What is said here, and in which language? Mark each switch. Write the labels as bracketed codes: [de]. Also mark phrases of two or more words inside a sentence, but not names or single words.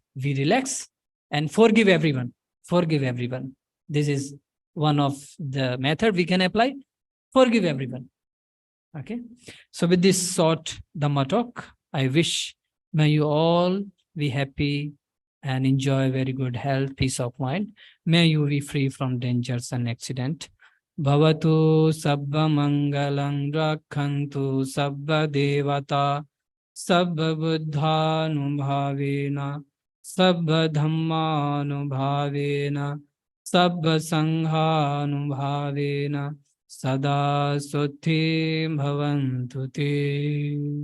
[en] Be relaxed and forgive everyone. This is one of the method we can apply. Forgive everyone. Okay, so with this short Dhamma talk, I wish may you all be happy and enjoy very good health, peace of mind. May you be free from dangers and accident. [pi] Bhavatu sabba mangalang rakhantu sabba devata sabba buddhanubhavena sabba dhammanubhavena sabba sanghanubhavena sada suthi bhavantu te.